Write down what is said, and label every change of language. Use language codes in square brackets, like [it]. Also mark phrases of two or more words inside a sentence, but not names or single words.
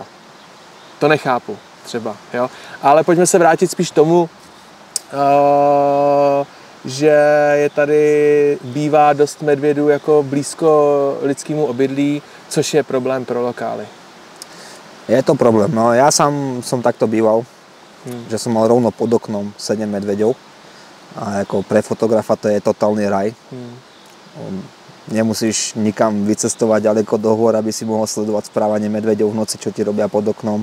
[cs] To nechápu třeba, jo. Ale pojďme se vrátit spíš tomu, že je tady bývá dost medvědů jako blízko lidskému obydlí, což je problém pro lokály. [sk] Je to problém, no ja sám som takto býval, že som mal rovno pod oknom 7 medveďov a ako pre fotografa to je totálny raj. Nemusíš nikam vycestovať ďaleko do hôr, aby si mohol sledovať správanie medveďov v noci, čo ti robia pod oknom.